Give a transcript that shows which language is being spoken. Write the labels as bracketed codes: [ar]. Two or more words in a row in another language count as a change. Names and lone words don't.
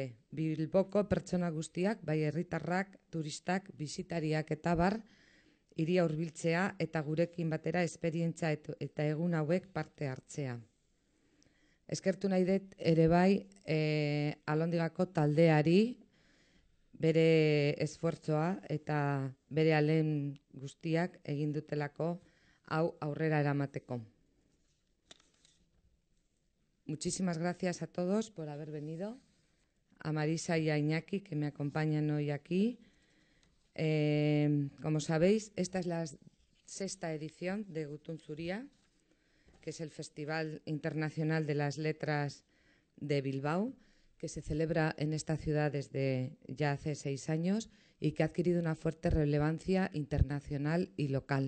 [eu] Bilboko pertsona guztiak, bai herritarrak, turistak, bisitariak eta bar, hiria hurbiltzea eta gurekin batera esperientzia eta egun hauek parte hartzea. Eskertu nahi dut ere bai Alondigako taldeari bere esfortzoa eta bere ahalen guztiak egin dutelako hau aurrera eramateko. [es] Muchísimas gracias a todos por haber venido, a Marisa y a Iñaki que me acompañan hoy aquí. Como sabéis, esta es la 6ª edición de Gutun Zuria, que es el Festival Internacional de las Letras de Bilbao, que se celebra en esta ciudad desde ya hace 6 años y que ha adquirido una fuerte relevancia internacional y local.